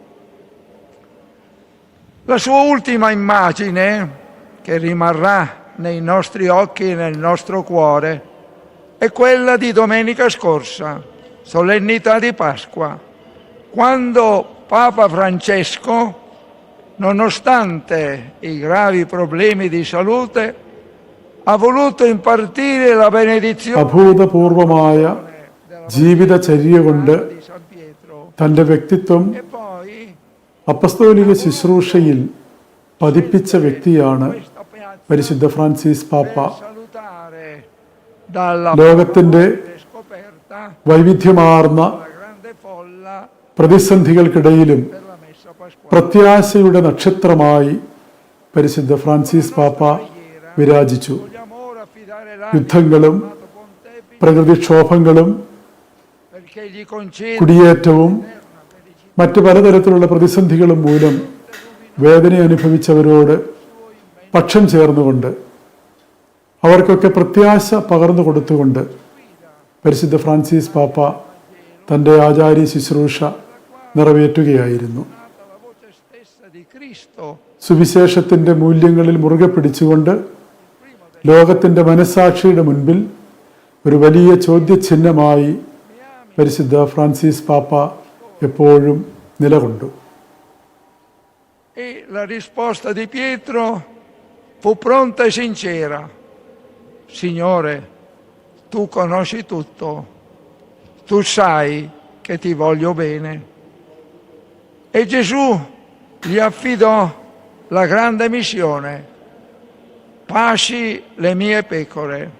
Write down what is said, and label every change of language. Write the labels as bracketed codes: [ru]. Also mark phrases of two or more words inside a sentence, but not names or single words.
[it] La sua ultima immagine, che rimarrà nei nostri occhi e nel nostro cuore, è quella di domenica scorsa, solennità di Pasqua, quando Papa Francesco, nonostante i gravi problemi di salute, ha voluto impartire la benedizione [ml] അഭൂതപൂർവമായ ജീവിതചര്യ കൊണ്ട് [it] di San Pietro [ml] തൻ്റെ വ്യക്തിത്വം [it] e poi [ml] അപ്പസ്തോലിക ശുശ്രൂഷയിൽ പതിപ്പിച്ച വ്യക്തിയാണ് [it] questa piazza [ml] പരിശുദ്ധ ഫ്രാൻസിസ് പാപ്പ. [it] per salutare dalla [ml] ലോകത്തിൻ്റെ [it] scoperta [ml] വൈവിധ്യമാർന്ന [it] la grande folla [ml] പ്രതിസന്ധികൾക്കിടയിലും [it] per la messa pasquale. [ml] പ്രത്യാശയുടെ നക്ഷത്രമായി പരിശുദ്ധ ഫ്രാൻസിസ് പാപ്പ വിരാജിച്ചു. [it] Vogliamo ora affidare [ml] യുദ്ധങ്ങളും [it] l'amato Pontefice [ml] പ്രകൃതിക്ഷോഭങ്ങളും [it] perché gli conceda [ml] കുടിയേറ്റവും മറ്റ് പലതരത്തിലുള്ള പ്രതിസന്ധികളും മൂലം വേദന അനുഭവിച്ചവരോട് പക്ഷം ചേർന്നുകൊണ്ട് അവർക്കൊക്കെ പ്രത്യാശ പകർന്നു കൊടുത്തുകൊണ്ട് പരിശുദ്ധ ഫ്രാൻസിസ് പാപ്പ തൻ്റെ ആചാര്യ ശുശ്രൂഷ നിറവേറ്റുകയായിരുന്നു. [it] la voce stessa di Cristo [ml] സുവിശേഷത്തിൻ്റെ മൂല്യങ്ങളിൽ മുറുകെ പിടിച്ചുകൊണ്ട് ലോകത്തിൻ്റെ മനസ്സാക്ഷിയുടെ മുൻപിൽ ഒരു വലിയ ചോദ്യചിഹ്നമായി പരിശുദ്ധ ഫ്രാൻസിസ് പാപ്പ എപ്പോഴും നിലകൊണ്ടു. [it] e la risposta di Pietro fu pronta e sincera. Signore, tu conosci tutto, tu sai che ti voglio bene. E Gesù gli affidò la grande missione: pasci le mie pecore.